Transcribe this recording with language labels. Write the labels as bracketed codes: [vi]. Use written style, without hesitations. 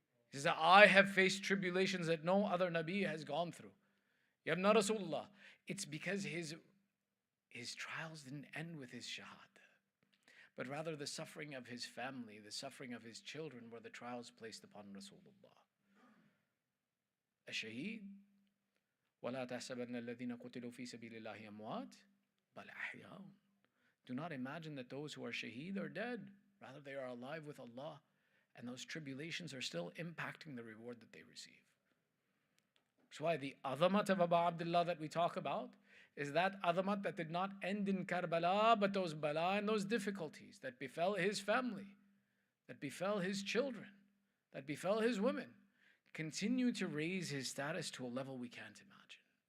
[en] He says, I have faced tribulations that no other Nabi has gone through. Yabna Rasulullah. It's because his trials didn't end with his shahada, but rather the suffering of his family, the suffering of his children were the trials placed upon Rasulullah. [ar] الشهيد ولا تحسبن الذين قتلوا في سبيل الله أموات بل أحياء. [en] Do not imagine that those who are shaheed are dead. Rather, they are alive with Allah, and those tribulations are still impacting the reward that they receive. That's why the azamat of Abu Abdullah that we talk about is that azamat that did not end in Karbala, but those bala and those difficulties that befell his family, that befell his children, that befell his women, continue to raise his status to a level we can't imagine.